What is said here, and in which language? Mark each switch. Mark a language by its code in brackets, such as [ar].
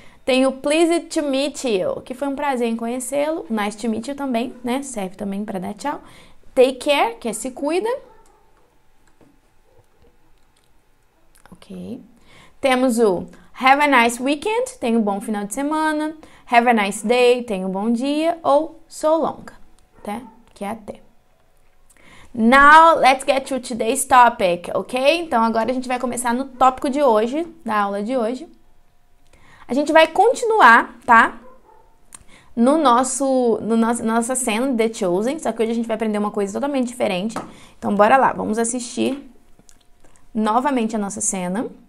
[pt] Tem o pleased to meet you, que foi um prazer em conhecê-lo. Nice to meet you também, né? Serve também para dar tchau. Take care, que é se cuida. ok? Temos o [en] have a nice weekend, [pt] tenha um bom final de semana. [en] Have a nice day, [pt] tenha um bom dia. Ou so long, tá? Que é até. [en] Now, let's get to today's topic, ok? [pt] Então, agora a gente vai começar no tópico de hoje, da aula de hoje. A gente vai continuar, tá? Nossa cena, The Chosen, só que hoje a gente vai aprender uma coisa totalmente diferente. Então, bora lá, vamos assistir novamente a nossa cena.